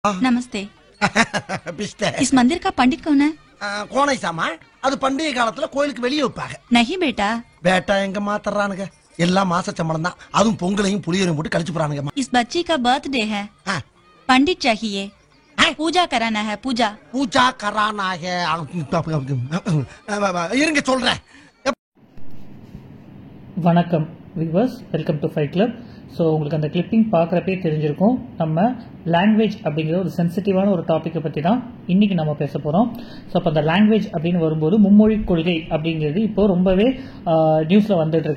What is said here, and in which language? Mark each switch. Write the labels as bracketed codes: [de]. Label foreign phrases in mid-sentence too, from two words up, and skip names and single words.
[hi] नमस्ते। इस मंदिर का पंडित कौन है? कौन है सामा? [ta] அது பண்டிகை காலத்துல கோயிலுக்கு வெளியே வைப்பாங்க. [hi] नहीं बेटा। [ta] बेटा எங்க மாத்தறானுங்க? எல்லாம் மாச சம்பளம் தான். அதுவும் பொங்கலையும் புளியோரையும் போட்டு கழிச்சு போறானுங்க. [hi] इस बच्ची का बर्थडे है। पंडित चाहिए। पूजा कराना है। पूजा पूजा कराना है। [ta] இருங்க சொல்றேன். வணக்கம் வியூவர்ஸ், [en] welcome to Fight Club. [ta] ஸோ உங்களுக்கு அந்த கிளிப்பிங் பார்க்குறப்பே தெரிஞ்சிருக்கும், நம்ம லாங்குவேஜ் அப்படிங்கிற ஒரு சென்சிட்டிவான ஒரு டாப்பிக்கை பற்றி தான் இன்றைக்கி நம்ம பேச போகிறோம். ஸோ அப்போ அந்த லாங்குவேஜ் அப்படின்னு வரும்போது மும்மொழி கொள்கை அப்படிங்கிறது இப்போது ரொம்பவே நியூஸில் வந்துட்டுருக்கு.